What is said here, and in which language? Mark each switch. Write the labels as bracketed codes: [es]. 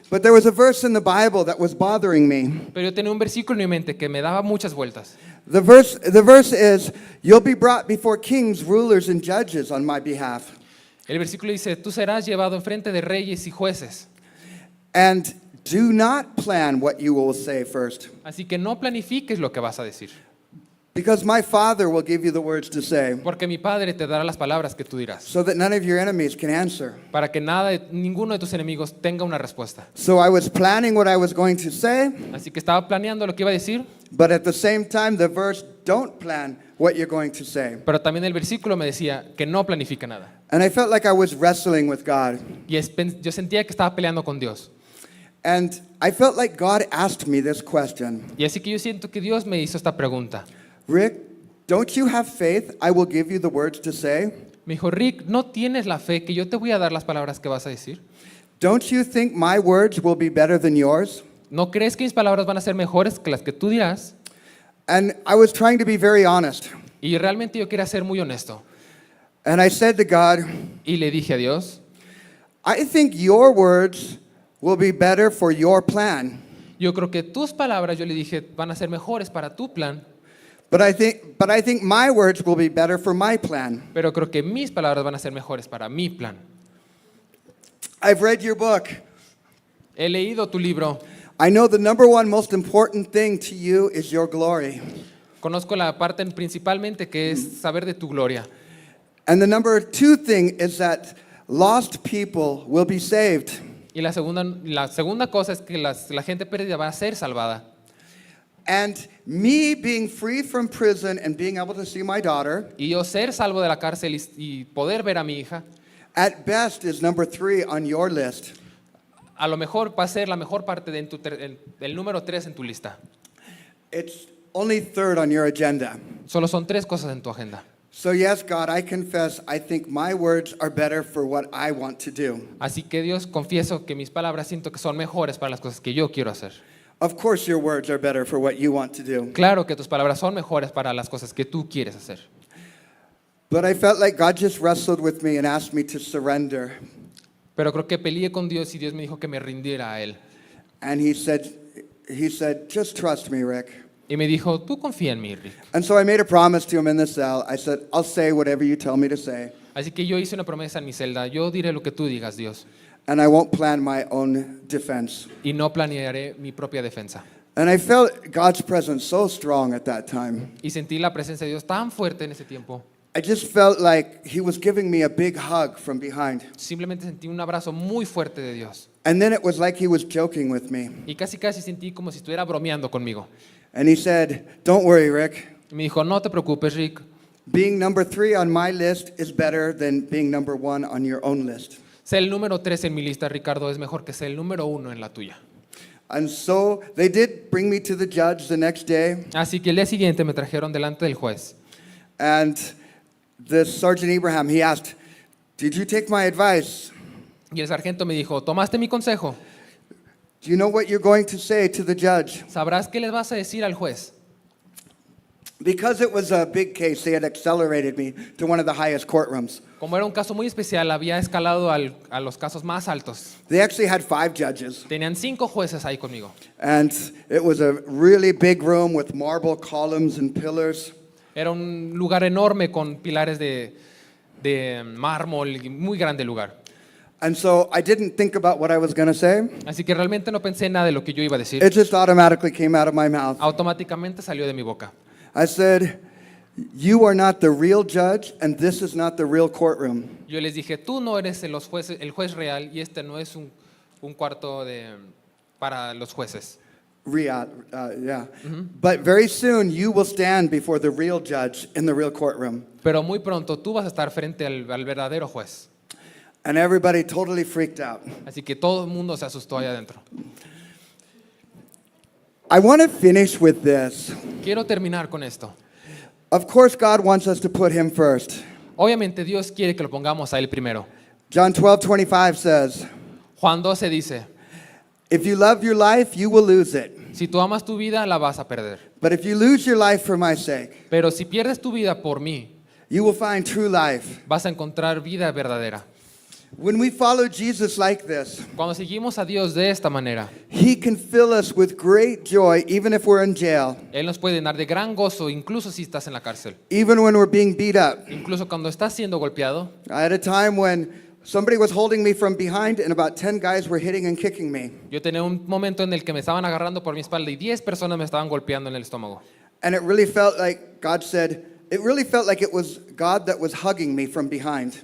[en] But there was a verse in the Bible that was bothering me. [es] Pero yo tenía un versículo en mi mente que me daba muchas vueltas. [en] The verse is, you'll be brought before kings, rulers, and judges on my behalf. [es] El versículo dice, tú serás llevado enfrente de reyes y jueces. [en] And do not plan what you will say first. [es] Así que no planifiques lo que vas a decir. [en] Because my Father will give you the words to say, [es] Porque mi Padre te dará las palabras que tú dirás. [en] so that none of your enemies can answer. [es] Para que ninguno de tus enemigos tenga una respuesta. [en] So I was planning what I was going to say, [es] Así que estaba planeando lo que iba a decir. [en] but at the same time, the verse, don't plan what you're going to say. [es] Pero también el versículo me decía que no planifica nada. [en] And I felt like I was wrestling with God. [es] Y yo sentía que estaba peleando con Dios. [en] And I felt like God asked me this question. [es] Y así que yo siento que Dios me hizo esta pregunta. [en] Rick, don't you have faith I will give you the words to say? [es] Me dijo, Rick, ¿no tienes la fe que yo te voy a dar las palabras que vas a decir? [en] Don't you think my words will be better than yours? [es] ¿No crees que mis palabras van a ser mejores que las que tú dirás? [en] And I was trying to be very honest. [es] Y realmente yo quería ser muy honesto. [en] And I said to God, [es] Y le dije a Dios, [en] I think your words will be better for your plan. [es] yo creo que tus palabras, yo le dije, van a ser mejores para tu plan, [en] But I think my words will be better for my plan. [es] pero creo que mis palabras van a ser mejores para mi plan. [en] I've read your book. [es] He leído tu libro. [en] I know the number one most important thing to you is your glory. [es] Conozco la parte principalmente que es saber de tu gloria. [en] And the number two thing is that lost people will be saved. [es] Y la segunda cosa es que la gente perdida va a ser salvada. [en] And me being free from prison and being able to see my daughter, [es] Y yo ser salvo de la cárcel y poder ver a mi hija, [en] at best is number 3 on your list. [es] a lo mejor va a ser la mejor parte de el número 3 en tu lista. [en] It's only third on your agenda. [es] Solo son 3 cosas en tu agenda. [en] So yes, God, I confess, I think my words are better for what I want to do. [es] Así que Dios, confieso que mis palabras siento que son mejores para las cosas que yo quiero hacer. [en] Of course your words are better for what you want to do. [es] Claro que tus palabras son mejores para las cosas que tú quieres hacer. [en] But I felt like God just wrestled with me and asked me to surrender. [es] Pero creo que peleé con Dios y Dios me dijo que me rindiera a Él. [en] And he said, just trust me, Rick. [es] Y me dijo, tú confía en mí, Rick. [en] And so I made a promise to him in the cell. I said, I'll say whatever you tell me to say. [es] Así que yo hice una promesa en mi celda. Yo diré lo que tú digas, Dios. [en] And I won't plan my own defense. [es] Y no planearé mi propia defensa. [en] And I felt God's presence so strong at that time. [es] Y sentí la presencia de Dios tan fuerte en ese tiempo. [en] I just felt like he was giving me a big hug from behind. [es] Simplemente sentí un abrazo muy fuerte de Dios. [en] And then it was like he was joking with me. [es] Y casi sentí como si estuviera bromeando conmigo. [en] And he said, don't worry, Rick. [es] Y me dijo, no te preocupes, Rick. [en] Being number 3 on my list is better than being number 1 on your own list. [es] Ser el número 3 en mi lista, Ricardo, es mejor que ser el número 1 en la tuya. [en] And so they did bring me to the judge the next day. [es] Así que el día siguiente me trajeron delante del juez. [en] And this Sergeant Abraham, he asked, "Did you take my advice? [es] Y el sargento me dijo, ¿tomaste mi consejo? [en] Do you know what you're going to say to the judge?" [es] ¿Sabrás qué les vas a decir al juez? [en] Because it was a big case, they had accelerated me to one of the highest courtrooms. [es] Como era un caso muy especial, había escalado a los casos más altos. [en] They actually had 5 judges. [es] Tenían 5 jueces ahí conmigo. [en] And it was a really big room with marble columns and pillars. [es] Era un lugar enorme con pilares de mármol, y muy grande lugar. [en] And so I didn't think about what I was going to say. [es] Así que realmente no pensé nada de lo que yo iba a decir. [en] It just automatically came out of my mouth. [es] Automáticamente salió de mi boca. [en] I said, "You are not the real judge, and this is not the real courtroom." [es] Yo les dije, tú no eres el juez real y este no es un cuarto para los jueces. [en] Yeah. But very soon you will stand before the real judge in the real courtroom. [es] Pero muy pronto tú vas a estar frente al verdadero juez. [en] And everybody totally freaked out. [es] Así que todo el mundo se asustó allá adentro. [en] I want to finish with this. [es] Quiero terminar con esto. [en] Of course, God wants us to put him first. [es] Obviamente Dios quiere que lo pongamos a Él primero. [en] John 12:25 says, [es] Juan 12 dice, [en] "If you love your life, you will lose it. [es] si tú amas tu vida, la vas a perder. [en] But if you lose your life for my sake, [es] Pero si pierdes tu vida por mí, [en] you will find true life." [es] vas a encontrar vida verdadera. [en] When we follow Jesus like this, [es] Cuando seguimos a Dios de esta manera, [en] he can fill us with great joy even if we're in jail, [es] Él nos puede llenar de gran gozo, incluso si estás en la cárcel. [en] even when we're being beat up. [es] Incluso cuando estás siendo golpeado. [en] I had a time when somebody was holding me from behind and about 10 guys were hitting and kicking me. [es] Yo tenía un momento en el que me estaban agarrando por mi espalda y 10 personas me estaban golpeando en el estómago. [en] And it really felt like God said, it really felt like it was God that was hugging me from behind.